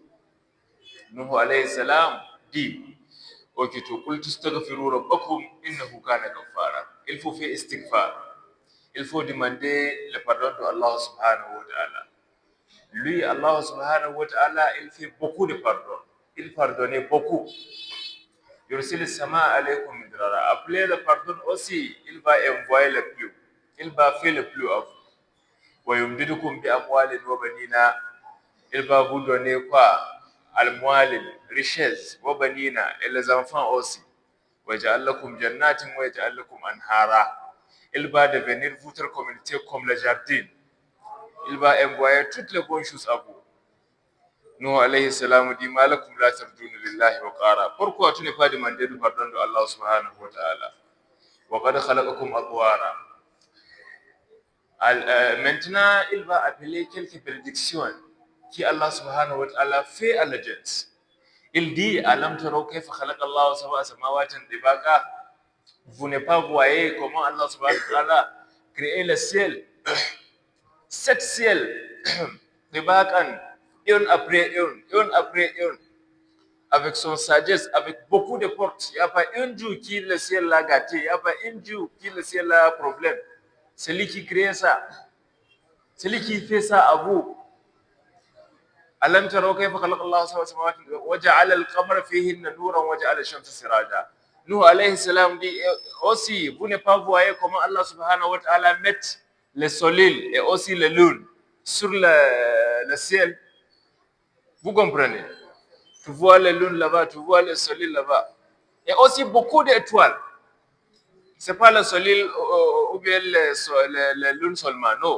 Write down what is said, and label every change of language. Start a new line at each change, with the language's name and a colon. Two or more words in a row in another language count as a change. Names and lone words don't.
French: Nuh
Arabic: عليه السلام
French: dit, il faut faire istighfar. Il faut demander le pardon de Allah
Arabic: سبحانه وتعالى.
French: Lui, Allah
Arabic: سبحانه وتعالى,
French: il fait beaucoup de pardon. Il pardonnait beaucoup.
Arabic: يرسل السماء عليكم مدرارا.
French: Après le pardon aussi, il va envoyer le pluie. Il va faire le pluie à vous.
Arabic: ويمددكم بأموال وبنين.
French: Il va vous donner quoi? Al-mwalin, richesse,
Arabic: وبنين,
French: et les enfants aussi.
Arabic: ويجعل لكم جنات ويجعل لكم أنهارا.
French: Il va devenir votre communauté comme le jardin. Il va envoyer toutes les bonnes choses à vous.
Arabic: نوح عليه السلام دit ما لكم لا ترجون لله وقارا.
French: Pourquoi tu n'es pas demandé du pardon de Allah
Arabic: سبحانه وتعالى? وقد خلقكم أطوارا.
French: Maintenant, il va appeler quelques prédictions qui Allah
Arabic: سبحانه وتعالى
French: fait à la gens.
Arabic: Il dit ألم تروا كيف خلق الله سبع سماوات طباقا.
French: Vous ne pas voyez comment Allah
Arabic: سبحانه وتعالى
French: créé le ciel, 7 ciels tibaqan, une après une après une, avec son sagesse, avec beaucoup de portes. Il n'y a pas un jour qui le ciel l'a gâté, il n'y a pas un jour qui le ciel a problème. C'est lui qui crée ça. C'est lui qui fait ça à vous.
Arabic: ألم تروا كيف خلق الله سبع سماوات وجعل القمر فيهن نورا وجعل الشمس سراجا.
French: Nuh
Arabic: عليه السلام
French: dit aussi, vous ne pas voyez comment Allah
Arabic: سبحانه وتعالى
French: met le soleil et aussi la lune sur le ciel. Vous comprenez? Tu vois la lune là-bas, tu vois le soleil là-bas. Et aussi beaucoup d'étoiles. C'est pas le soleil ou bien la lune seulement, non.